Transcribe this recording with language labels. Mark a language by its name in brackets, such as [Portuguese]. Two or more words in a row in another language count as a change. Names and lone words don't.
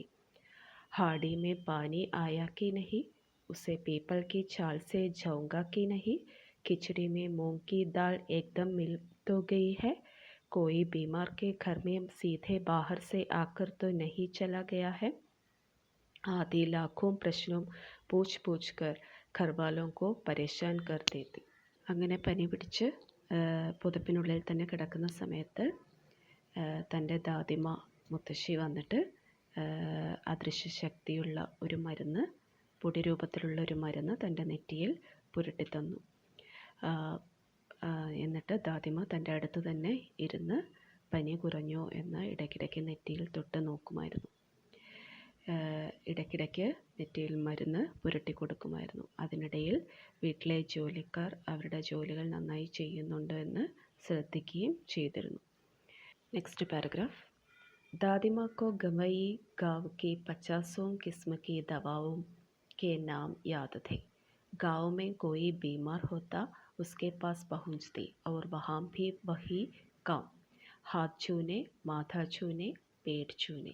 [Hindi] हाड़ी में पानी आया कि नहीं, उसे पीपल की छाल से जाऊंगा कि नहीं, खिचड़ी में मूंग की दाल एकदम मिल तो गई है, कोई बीमार के घर में सीधे बाहर से आकर तो नहीं चला गया है. आदि लाखों प्रश्नों पूछ पूछ कर घर वालों को परेशान कर देती. [Malayalam] അങ്ങനെ പനി പിടിച്ച് പുതപ്പിനുള്ളിൽ തന്നെ കിടക്കുന്ന സമയത്ത് തൻ്റെ ദാദിമ മുത്തശ്ശി വന്നിട്ട് അദൃശ്യ ശക്തിയുള്ള ഒരു മരുന്ന്, പൊടി രൂപത്തിലുള്ള ഒരു മരുന്ന് തൻ്റെ നെറ്റിയിൽ പുരട്ടിത്തന്നു. എന്നിട്ട് ദാദിമ തൻ്റെ അടുത്ത് തന്നെ ഇരുന്ന് പനി കുറഞ്ഞോ എന്ന് ഇടയ്ക്കിടയ്ക്ക് നെറ്റിയിൽ തൊട്ട് നോക്കുമായിരുന്നു. ഇടയ്ക്കിടയ്ക്ക് നെറ്റിയിൽ മരുന്ന് പുരട്ടി കൊടുക്കുമായിരുന്നു. അതിനിടയിൽ വീട്ടിലെ ജോലിക്കാർ അവരുടെ ജോലികൾ നന്നായി ചെയ്യുന്നുണ്ടോ എന്ന് ശ്രദ്ധിക്കുകയും ചെയ്തിരുന്നു. [English] next paragraph. [Hindi] दादिमा को गंवई गाँव की 50 किस्म की दवाओं के नाम याद थे. गाँव में कोई बीमार होता उसके पास पहुँचती और वहाँ भी वही काम, हाथ छूने, माथा छूने, पेट छूने.